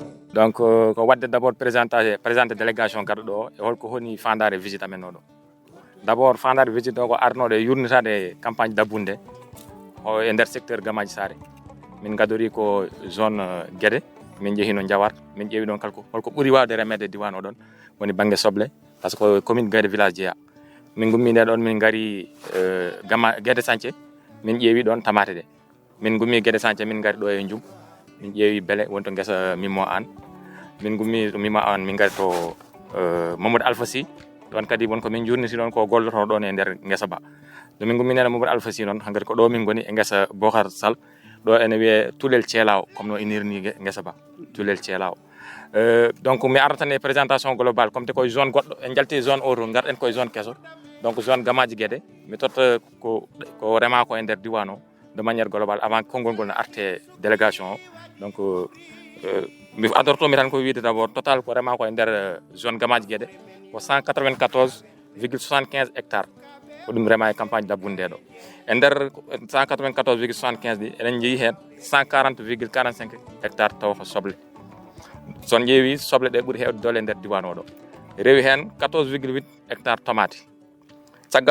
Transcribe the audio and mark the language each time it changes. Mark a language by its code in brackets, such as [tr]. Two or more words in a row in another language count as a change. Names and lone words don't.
[ff] donc ko wadde [fr] d'abord présenté délégation [ff] garɗo ɗo e holko honi fandare visite amen oɗo d'abord fandare visite o ko arnoɗo e yurnitade campagne dabbunde o e nder secteur Gamaji Sare min gadori ko zone Guédé min jeehino Diawar min ƴeewi ɗon holko ɓuuri wawde remede diwan oɗon woni banggue soble [fr] par ce que commune [ff] Guédé village jeeya min gummi nde ɗon min gari Guédé Santhié min ƴeewi ɗon tamate ɗe min gummi Guédé Santhié min gari ɗo e Ndioum min ƴeewi Bélé woni to guesa Mimo An min gummi to Mimo An min gari to Mamadou Alpha Sy ɗon kadi wonko min jurniti ɗon ko golloto ɗon e nder guesa ba ɗo min gummi nene Mamadou Alpha Sy noon hankkadi ko ɗo min goni e guesa Bocar Sall ɗo ene wiye Tulel Thielaw comme no inirni guesa ba Tulel Thielaw donc mi arata tan e [fr] présentation globale comme [ff] te koye zone goɗɗo en jalti zone oto garɗen koye zone kesso donc zone Gamaji Guédé mi totta ko rema ko e nder diwan o [fr] de manière globale avant [ff] konngol ngol no arte délégation o donc mi adortomi tan ko wiide [fr] d'abord total [ff] ko rema ko e nder zone Gamaji Guédé ko 194,75 hectares ko ɗum rema e campagne dabbunde ɗo e nder 194,75 ɗi eɗen jeeyi hen 140,45 hectares taw ko soble son ƴeewi soble ɗe ɓuuri hewde dole e nder diwan oɗo rewi hen 14,8 hectares tomate caggal